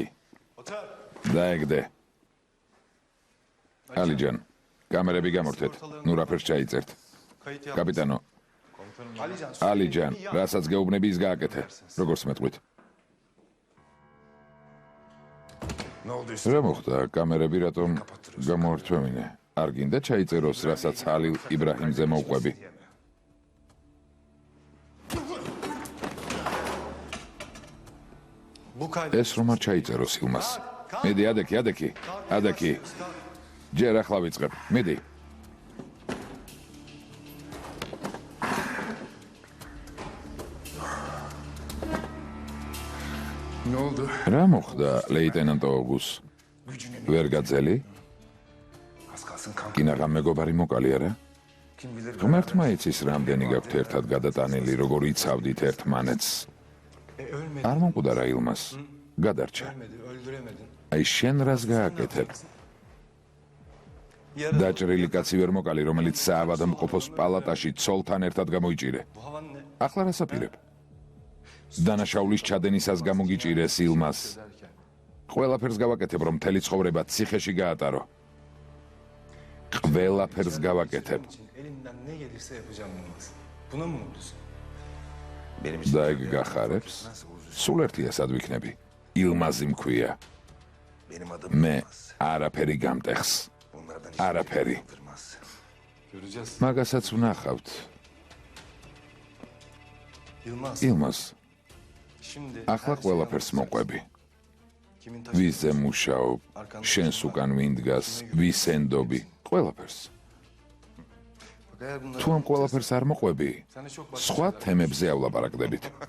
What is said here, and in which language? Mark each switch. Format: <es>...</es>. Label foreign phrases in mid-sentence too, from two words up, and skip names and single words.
<ka>დაეგდე. ალიჯან, კამერები გამორთეთ. ნუ რაფერს ჩაიწერთ. კაპიტანო. ალიჯან, რასაც გეუბნები ის გააკეთე. როგორც მეტყვით.</ka> <tr>Ne oldu üstüne?</tr> <ka>რა მოხდა? კამერები რატომ გამორთვევინე? არ გინდა ჩაიწეროს, რასაც ჰალილ იბრაჰიმზე მოვყვები.</ka> <tr>Bu kaydı.</tr> <ka>ეს რომ არ ჩაიწეროს ილმას. მედი ადექი. ჯერ ახლა ვიწყებ. მედი.</ka> <tr>Ne oldu?</tr> <ka>რა მოხდა, ლეიტენანტო ოგუს? ვერ გაძელი?</ka> <tr>Az kalsın kanka.</tr> <ka>კინაღა მეგობარი მოკალი არა?</ka> <tr>Kim bilir.</tr> <ka>ღმერთმა იცის რამდენი გაქვთ ერთად გადატანილი, როგორ იცავდით ერთმანეთს.</ka> <tr>Ölmedi.</tr> <ka>არ მომკვდარა ილმას. გადარჩა.</ka> <tr>Öldüremedin.</tr> <ka>აი შენ რას გააკეთებ?</ka> <tr>Yarın</tr> <ka>დაჭრილი კაცი ვერ მოკალი, რომელიც საავადმყოფოს პალატაში ცოლთან ერთად გამოიჭირე.</ka> <tr>bu havan ne?</tr> <ka>ახლა რას აპირებ? დანაშაულის ჩადენისას გამოგიჭირეს ილმას.</ka> <tr>Derken.</tr> <ka>ყველაფერს გავაკეთებ, რომ მთელი ცხოვრება ციხეში გაატარო. ყველაფერს გავაკეთებ.</ka> <tr>için elimden ne gelirse yapacağım Yılmaz. Buna mı mutlusun?</tr> <ka>და ეგ გახარებს? სულ ერთია სად ვიქნები? ილმაზი მქვია.</ka> <tr>Benim adım</tr> <ka>მე არაფერი გამტეხს.</ka> <tr>Bunlardan</tr> <ka>არაფერი.</ka> <tr>Yılmaz. Göreceğiz.</tr> <ka>მაგასაც ვნახავთ.</ka> <tr>Yılmaz.</tr> <ka>ილმას, ახლა ყველაფერს მოყვები. ვიზე მუშაობ, შენს უკან ვინ დგას, ვის ენდობი, ყველაფერს. თუ ამ ყველაფერს არ მოყვები, სხვა თემებზე ავლაპარაკდებით.</ka>